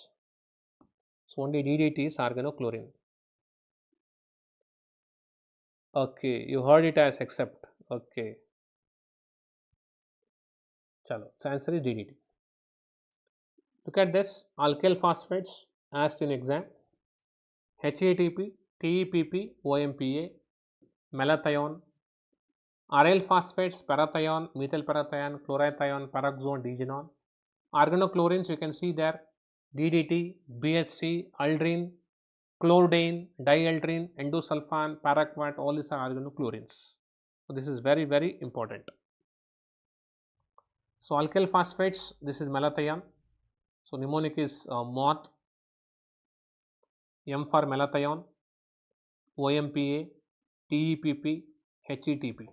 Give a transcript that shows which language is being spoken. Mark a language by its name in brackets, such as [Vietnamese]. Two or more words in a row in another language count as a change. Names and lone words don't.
[English] So only DDT is organochlorine. Okay, you heard it as except. Okay. Chalo. So answer is DDT. Look at this. Alkyl phosphates asked in exam. HATP, TEPP, OMPA, malathion, aryl phosphates, parathion, methyl parathion, chlorothione, paraxone, digenone. Organochlorines you can see there, DDT, BHC, aldrin, chlordane, dialdrine, endosulfan, paraquat, all these are organochlorines. So this is very, very important. So alkyl phosphates, this is malathion. So mnemonic is moth, M for malathion, OMPA, TEPP, HETP.